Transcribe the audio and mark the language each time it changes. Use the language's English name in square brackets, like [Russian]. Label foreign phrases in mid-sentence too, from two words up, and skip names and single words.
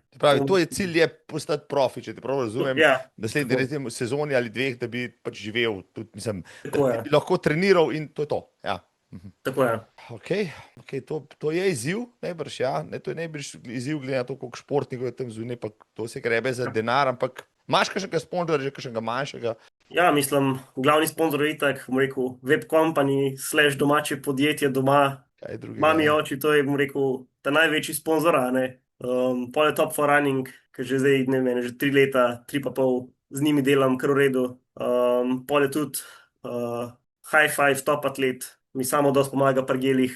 [Slovenian] Pravi, to je cilj, je postati profi, če te prav razumem, naslednji sezoni ali dveh, da bi pač živel, tudi, mislim, da bi lahko treniral in to je to, ja. Tako je. Okay, to je izziv, najbrž, ja. Ne, to je najbrž izziv, glede na to, koliko športnikov je tam zunaj, pa to se grebe za denar, ampak imaš kakšnega sponzorja, že kakšnega manjšega? Ja, mislim, glavni sponzor je itak, bom rekel, [English] web company, [Slovenian] slash domače podjetje doma, Kaj drugega? mami, Ja. oči, to je, bom rekel, ta največji sponzor, a ne. Pol je Top for Running, ki že zdaj, ne vem, že 3 leta, 3 pa pol, z njimi delam kar v redu. Pol je tudi High Five, top atlet, mi samo dosti pomaga pri gelih,